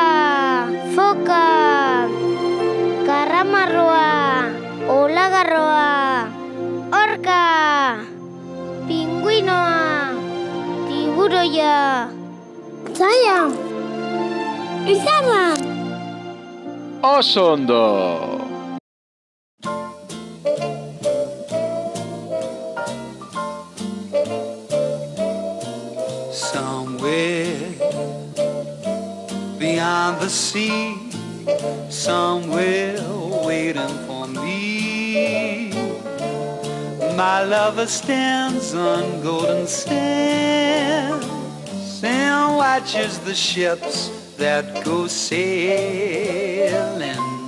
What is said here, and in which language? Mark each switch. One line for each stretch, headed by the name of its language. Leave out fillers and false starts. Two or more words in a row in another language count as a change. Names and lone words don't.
Basque: Foka! Karramarroa! Olagarroa! Orka! Pingüinoa! Tiburoia! Zaila! Izarra! Oso ondo!
English: Somewhere beyond the sea, somewhere waiting for me, my lover stands on golden sands and watches the ships that go sailing.